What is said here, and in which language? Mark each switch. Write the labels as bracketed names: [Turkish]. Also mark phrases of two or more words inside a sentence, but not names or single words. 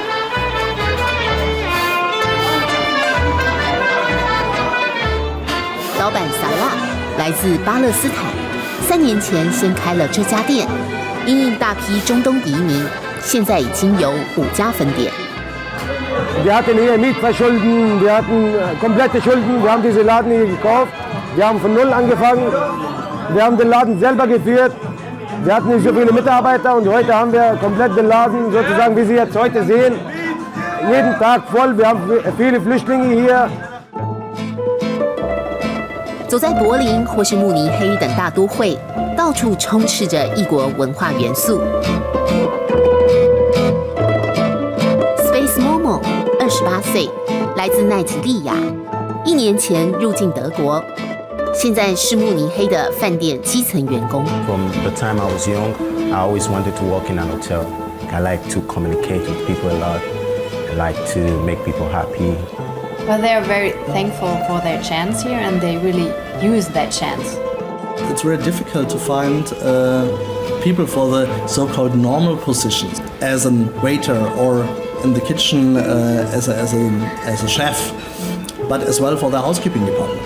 [Chinese] 老板萨拉来自巴勒斯坦，3年前先开了这家店，因应大批中东移民，现在已经有5家分店。 [German] Wir hatten hier Mietverschulden, wir hatten komplette Schulden, wir haben diese Laden hier gekauft, wir haben von Null angefangen, wir haben den Laden selber geführt, wir hatten nicht so viele Mitarbeiter und heute haben wir komplett den Laden, sozusagen wie Sie jetzt heute sehen, jeden Tag voll, wir haben viele Flüchtlinge hier. [Chinese] 走在柏林或是慕尼黑等大都会，到处充斥着异国文化元素。Space Momo 28岁，来自奈及利亚，1年前入境德国，现在是慕尼黑的饭店基层员工。 [English] From the time I was young, I always wanted to work in an hotel. I like to communicate with people a lot. I like to make people happy. But they are very thankful for their chance here and they really use that chance. It's very difficult to find people for the so-called normal positions as a waiter or in the kitchen as a chef, but as well for the housekeeping department.